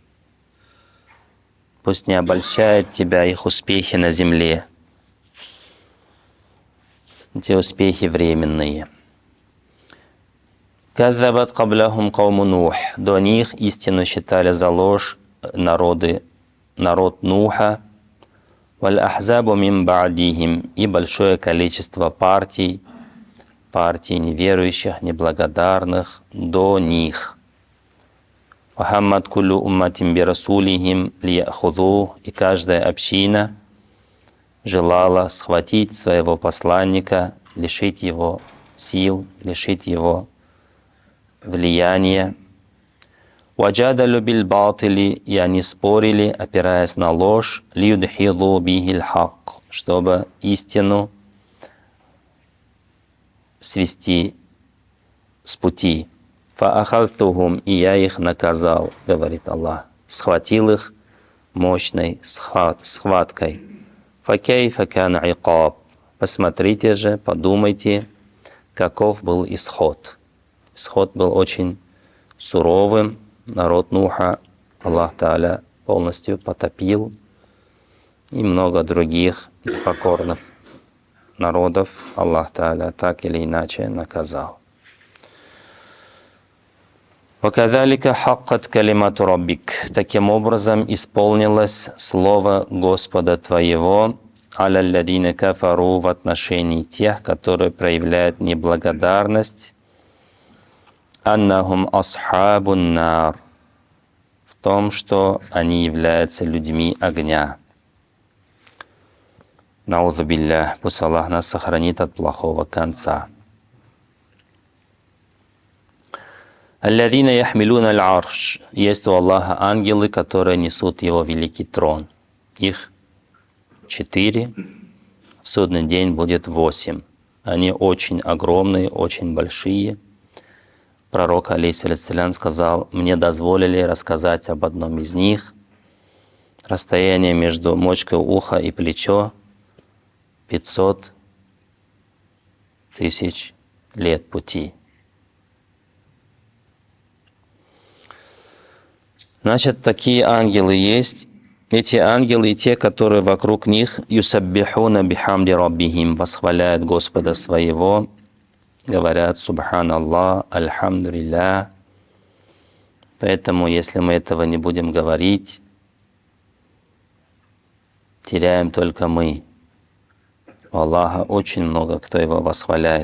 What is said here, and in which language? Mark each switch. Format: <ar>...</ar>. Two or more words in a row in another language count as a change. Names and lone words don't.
<ru>Пусть не обольщает тебя их успехи на земле. Эти успехи временные.</ru> <ar>كذبت قبلهم قوم نوح.</ar> <ru>До них истину считали за ложь народ Нуха.</ru> <ar>والأحزاب من بعدهم.</ar> <ru>И большое количество партий неверующих, неблагодарных до них.</ru> <ar>وهمت كل أمة برسولهم ليأخذوه.</ar> <ru>И каждая община желала схватить своего посланника, лишить его сил, лишить его влияния.</ru> <ar>وجادلوا بالباطل,</ar> <ru>и они спорили, опираясь на ложь,</ru> <ar>ليدحضوا به الحق,</ar> <ru>чтобы истину свести с пути. Фаахалтухум, и я их наказал, говорит Аллах. Схватил их мощной схваткой.</ru> <ar>فكيف كان عقاب.</ar> <ru>Посмотрите же, подумайте, каков был исход. Исход был очень суровым. Народ Нуха Аллах Тааля полностью потопил. И много других непокорных народов Аллах Тааля так или иначе наказал.</ru> <ar>«وكذلك حقت كلمت ربك».</ar> <ru>Таким образом исполнилось слово Господа твоего</ru> <ar>على الذين كفروا</ar> <ru>в отношении тех, которые проявляют неблагодарность,</ru> <ar>أنهم أصحاب النار,</ar> <ru>в том, что они являются людьми огня.</ru> <ar>نعوذ بالله,</ar> <ru>пусть Аллах нас сохранит от плохого конца.</ru> <ar>الذين يحملون العرش.</ar> <ru>Есть у Аллаха ангелы, которые несут Его великий трон. Их 4, в судный день будет 8. Они очень огромные, очень большие. Пророк, алейхиссалям, сказал: «Мне дозволили рассказать об одном из них. Расстояние между мочкой уха и плечо 500 тысяч лет пути». Значит, такие ангелы есть. Эти ангелы и те, которые вокруг них,</ru> <ar>يسبحون بحمد ربهم,</ar> <ru>восхваляют Господа своего, говорят</ru> <ar>سبحان الله، الحمد لله.</ar> <ru>Поэтому, если мы этого не будем говорить, теряем только мы. У Аллаха очень много кто Его восхваляет.</ru>